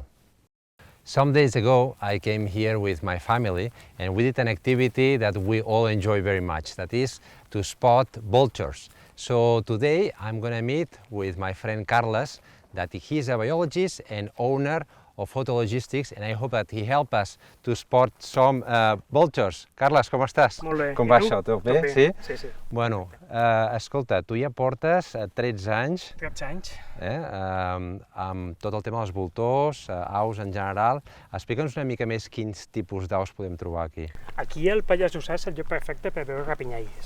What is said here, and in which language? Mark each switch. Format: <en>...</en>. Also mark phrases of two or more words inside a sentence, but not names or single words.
<en>Some days ago, I came here with my family, and we did an activity that we all enjoy very much, that is to spot vultures. So today, I'm going to meet with my friend Carlos, that he's a biologist and owner of Photologistics, and I hope that he help us to spot some vultures.</en> <ca>Carles, com estàs? Molt bé. Com va això? Tot bé? Tot Sí? Sí, sí. Bueno, escolta, tu ja portes 13 anys 13 anys. amb tot el tema dels voltors, aus en general. Explica'ns una mica més quins tipus d'aus podem trobar aquí. Aquí al Pallars Jussà és el lloc perfecte per veure rapinyagues.</ca>